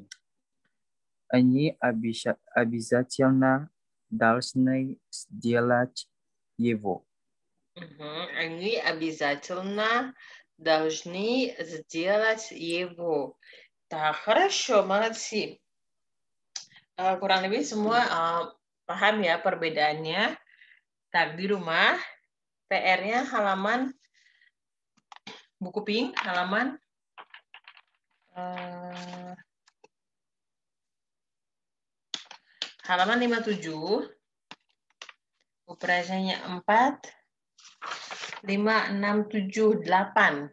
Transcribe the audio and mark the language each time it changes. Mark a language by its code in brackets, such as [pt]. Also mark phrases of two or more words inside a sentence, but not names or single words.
[ru] Они обязательно должны сделать его. Они обязательно должны сделать его. Так, хорошо, молодцы. [id] Kurang lebih semua paham ya perbedaannya. Tak, di rumah PR-nya halaman buku pink, halaman halaman 57, operasinya 4, 5, 6, 7, 8.